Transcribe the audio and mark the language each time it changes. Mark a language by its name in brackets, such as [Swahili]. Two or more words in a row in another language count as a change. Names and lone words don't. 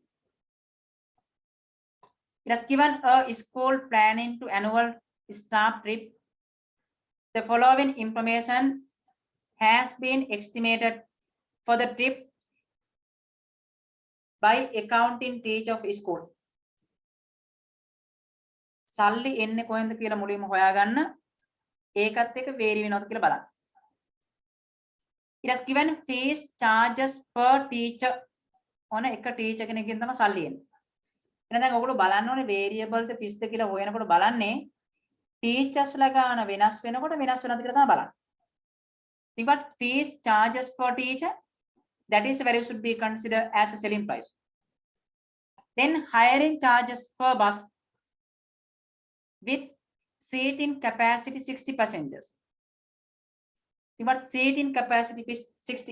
[English] It has given a school planning to annual staff trip. The following information has been estimated for the trip by accounting teacher of school. [Sinhala] සල්ලි එන්නේ කොහෙන්ද කියලා මුලින්ම හොයාගන්න. ඒකත් එක්ක vary වෙනවද කියලා බලන්න. [English] It has given fees charges per teacher. [Sinhala] ඔන එක ටීචර් කෙනෙක්ගෙන් තමයි සල්ලි එන්නේ. එහෙනම් දැන් ඔයගොල්ලෝ බලන්න ඕනේ variable ද fixed ද කියලා හොයනකොට බලන්නේ teachers ලා ගාන වෙනස් වෙනකොට වෙනස් වෙනවද කියලා තමයි බලන්නේ. [English] Think about fees charges per teacher. That is value should be considered as a selling price. Then hiring charges per bus with seating capacity 60 passengers. Think about seating capacity is 60.